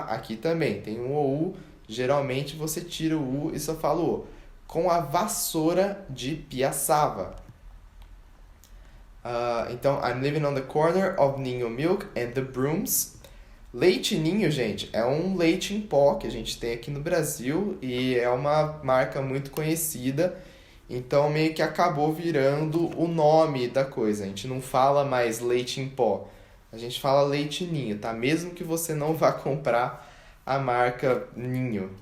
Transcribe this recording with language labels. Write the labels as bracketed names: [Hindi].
[Portuguese] Aqui também tem um OU, geralmente você tira o U e só fala o O. Com a vassoura de piaçava. [English] Então, I'm living on the corner of Ninho Milk and the Brooms. [Portuguese] Leite Ninho, gente, é um leite em pó que a gente tem aqui no Brasil e é uma marca muito conhecida. Então, meio que acabou virando o nome da coisa. A gente não fala mais leite em pó. A gente fala Leite Ninho, tá? Mesmo que você não vá comprar a marca Ninho.